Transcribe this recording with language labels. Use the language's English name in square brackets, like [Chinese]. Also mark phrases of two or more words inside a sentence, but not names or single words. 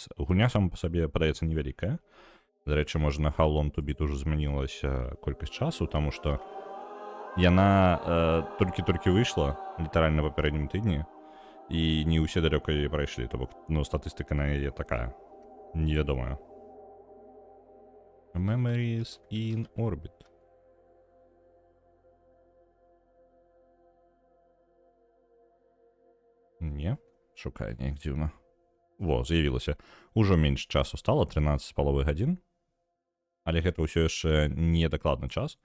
[Belarusian] Гульня сама па сабе падаецца невялікая. Дарэчы, можа, на How Long to Beat ужо змянілася колькасць часу, таму што яна толькі-толькі выйшла, літаральна папярэднім тыдні, і не ўсе далёка яе прайшлі, то бок, статыстыка на яе такая невядомая. Memories in Orbit. Не, шукаю неяк дзіўна. Во, з'явілася. Ужо менш часу стала, 13,5 гадзін. Але гэта ўсё яшчэ не дакладны час.